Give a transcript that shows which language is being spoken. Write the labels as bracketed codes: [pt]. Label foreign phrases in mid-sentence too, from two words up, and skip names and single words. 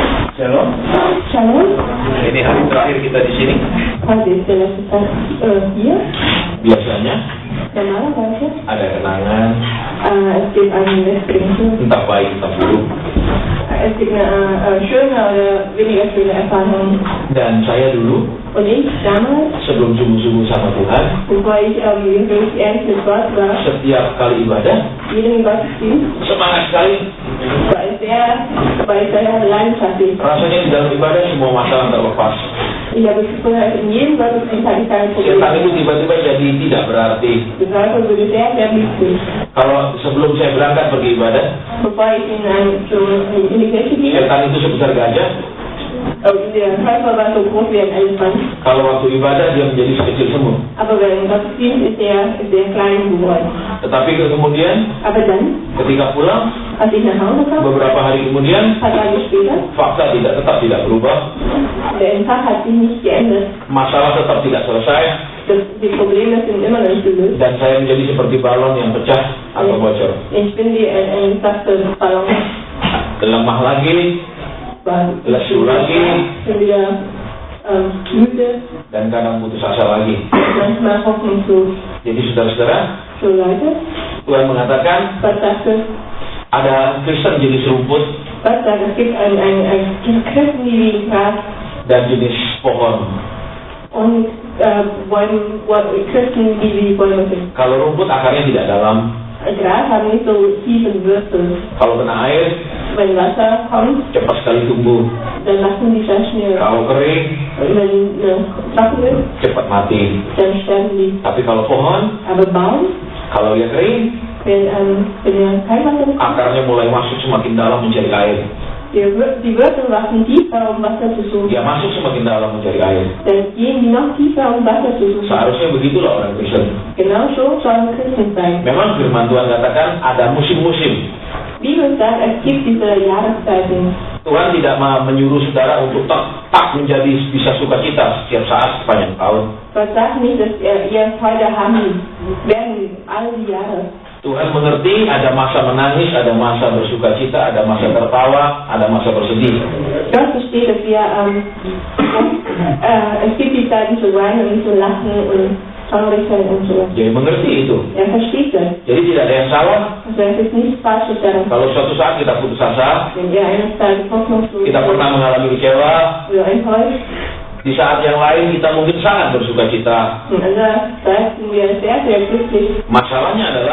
[he] Shalom. Shalom. [id] Ini hari terakhir kita di sini. [de] Heute ist der letzte Tag hier. [id] Biasanya [de] Normalerweise. [id] ada kenangan, [de] Es gibt einen Westbrinken. [id] entah baik entah buruk. [de] Es gibt eine schöne oder weniger schöne Erfahrung. [id] Dan saya dulu [de] Und ich damals, [id] sebelum sungguh-sungguh sama Tuhan, [de] bevor ich wirklich ernst mit Gott war, [id] setiap kali ibadah [de] jeden Gottesdienst, [id] semangat sekali. [de] war ich sehr leidenschaftlich. [id] Rasanya di dalam ibadah semua masalah terlepas. [de] Ich habe das Gefühl, in jedem Gottesdienst hatte ich keine [id] Setan [de] Probleme. [id] itu tiba-tiba jadi tidak berarti. [de] Das Teufel wurde sehr wichtig. [id] Kalau sebelum saya berangkat pergi ibadah, [de] Bevor ich in die Kirche ging, [id] setan itu sebesar gajah. [de] der Teufel war so groß wie ein Elefant. [id] Kalau waktu ibadah dia menjadi sekecil semut. [de] Aber beim Gottesdienst ist er klein geworden. [id] Tetapi kemudian [de] Aber dann, [id] ketika pulang, [de] als ich nach Hause kam, [id] beberapa hari kemudian, [de] ein paar Tage später, [id] fakta tetap tidak berubah, [de] der Empfang hat sich nicht geändert. [id] masalah tetap tidak selesai, [de] Die Probleme sind immer noch nicht gelöst. [id] dan saya menjadi seperti balon yang pecah atau bocor. [de] Ich bin wie ein Ballon. [id] Lemah lagi, lesu lagi, [de] Bin wieder müde, [id] dan kadang putus asa lagi. [de] manchmal hoffnungslos. [id] Jadi saudara-saudara, [de] So Leute, [id] Tuhan mengatakan [de] Gott sagte, [id] ada Kristen jenis rumput [de] Gott sagt, es gibt ein Christen wie Gras [id] dan jenis pohon. [de] und Christen wie Bäume sind. [id] Kalau rumput akarnya tidak dalam, [de] Gras haben nicht so tiefe Wurzeln. [id] kalau kena air [de] Wenn Wasser kommt, [id] cepat sekali tumbuh. [de] dann lassen die sehr schnell. [id] Kalau kering [de] Wenn trocken ist, [id] cepat mati. [de] dann sterben die. [id] Tapi kalau pohon, [de] Aber Baum, [id] kalau dia kering, [de] wenn kein Wasser ist, [id] akarnya mulai masuk semakin dalam mencari air. [de] die Wurzeln wachsen tiefer, um Wasser zu suchen. [id] Dia masuk semakin dalam mencari air. [de] Dann gehen die noch tiefer, um Wasser zu suchen. [id] Seharusnya begitulah orang Kristen. [de] Genau so sollen Christen sein. [id] Memang firman Tuhan katakan ada musim-musim. [de] Die Bibel sagt, es gibt diese Jahreszeiten. [id] Tuhan tidak menyuruh saudara untuk tetap menjadi bisa sukacita setiap saat sepanjang tahun. [de] Gott sagt nicht, dass ihr Freude haben werden all die Jahre. [id] Tuhan mengerti ada masa menangis, ada masa bersukacita, ada masa tertawa, ada masa bersedih. [de] Gott versteht, dass wir, es gibt die Zeiten zu weinen und zu lachen und traurig sein und so. [id] Jadi mengerti itu. [de] Versteht das. [id] Jadi tidak ada yang salah [de] Also es ist nichts Falsches daran. [id] kalau suatu saat kita putus asa, [de] Wenn ihr eines Tages hoffnungslos [id] kita pernah mengalami kecewa, [de] oder enttäuscht, [id] di saat yang lain kita mungkin sangat bersukacita. [de] und andererseits sind wir sehr glücklich. [id] Masalahnya adalah